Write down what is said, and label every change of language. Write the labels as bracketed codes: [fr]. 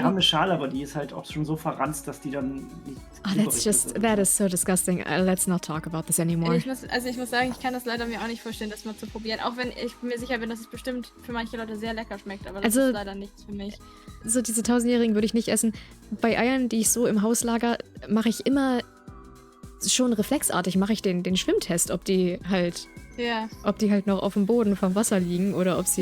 [de] haben eine Schale, aber die ist halt auch schon so verranzt, dass die dann nicht. [en] Oh, that is so disgusting. Let's not talk about this anymore. [de] Ich muss sagen, ich kann das leider mir auch nicht vorstellen, das mal zu probieren. Auch wenn ich mir sicher bin, dass es bestimmt für manche Leute sehr lecker schmeckt, aber das Also- ist leider nichts für mich. So diese 1000-jährigen würde ich nicht essen. Bei Eiern, die ich so im Haus lager, mache ich immer schon reflexartig mache ich den Schwimmtest, ob die halt noch auf dem Boden vom Wasser liegen oder ob sie